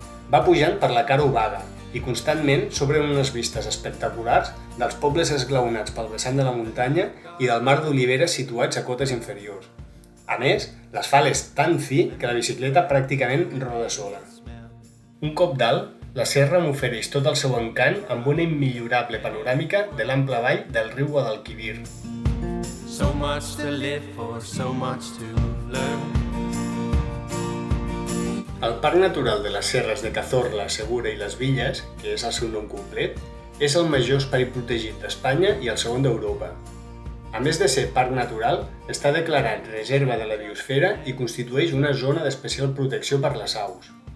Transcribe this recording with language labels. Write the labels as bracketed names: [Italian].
[Catalan] Va pujant per la Caro Vaga, i constantment s'obren unes vistes espectaculars dels pobles esglaonats pel vessant de la muntanya i del mar d'oliveres situats a cotes inferiors. A més, l'asfalt és tan fi que la bicicleta pràcticament roda sola. Un cop dalt, la serra m'ofereix tot el seu encant amb una immillorable panoràmica de l'ample vall del riu Guadalquivir. [English] So much to live for, so much to [Catalan] El Parc Natural de les Serres de Cazorla, Segura i les Villes, que és el seu nom complet, és el major espai protegit d'Espanya i el segon d'Europa. A més de ser parc natural, està declarat reserva de la biosfera i constitueix una zona d'especial protecció per les aus.